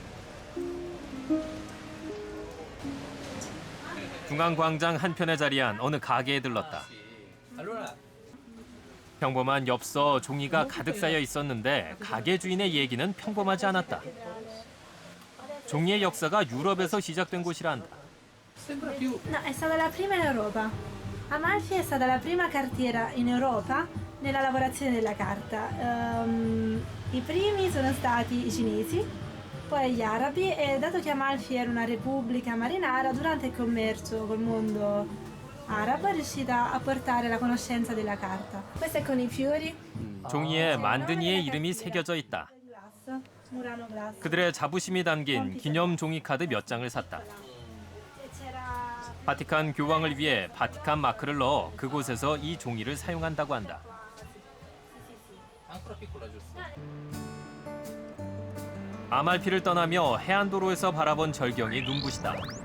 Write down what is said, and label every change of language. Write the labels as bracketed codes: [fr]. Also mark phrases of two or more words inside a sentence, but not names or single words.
[ko] 중앙광장 한편에 자리한 어느 가게에 들렀다. 평범한 엽서, 종이가 가득 쌓여 있었는데 가게 주인의 얘기는 평범하지 않았다. 종이의 역사가 유럽에서 시작된 곳이라 한다. [it] No, è stata la prima in Europa. Amalfi è stata la prima cartiera in Europa nella lavorazione della carta. I primi sono stati i cinesi, poi gli arabi e dato che Amalfi era una repubblica marinara, durante il commercio col mondo arabo è riuscita a portare la conoscenza della carta. Questo è con i fiori. [ko] 종이에 만든 이의 이름이 새겨져 있다. Murano Glass. 그들의 자부심이 담긴 기념 종이 카드 몇 장을 샀다. 바티칸 교황을 위해 바티칸 마크를 넣어 그곳에서 이 종이를 사용한다고 한다. 아말피를 떠나며 해안도로에서 바라본 절경이 눈부시다.